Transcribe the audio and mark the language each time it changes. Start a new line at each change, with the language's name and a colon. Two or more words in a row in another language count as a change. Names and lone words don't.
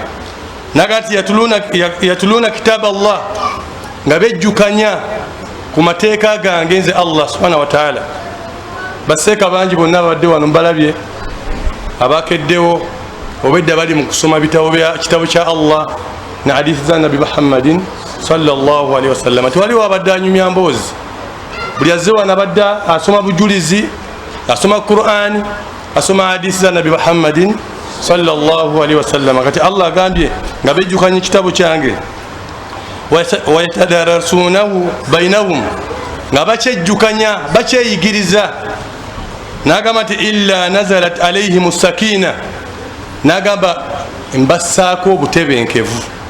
Ganda: Nagati
Arabic: يتلون كتاب الله,
Ganda: nga bejjukanya ku mateeka gange nze Allah
Arabic: سبحانه وتعالى.
Ganda: Baseeka bangi bonna babadde wano mbalabye, abakeddewo obedda bali mu kusoma kitabo kya Allah ne hadithi za Nabi Muhammadin
Arabic: صلى الله عليه وسلم.
Ganda: Tewaliwo abadde anyumya mboozi, buli azze wano abadde asoma bujulizi, asoma Qur'an, asoma hadithi za Nabi Muhammadin
Arabic: صلى الله عليه وسلم.
Ganda: Kati Allah agambye nga bejjukanya kitabo kyange,
Arabic: ويتدارسونه بينهم,
Ganda: nga bakyejjukanya bakyeyigiriza. N'agamba nti
Arabic: إلا نزلت عليهم السكينة,
Ganda: n'agamba mbassaako obutebenkevu.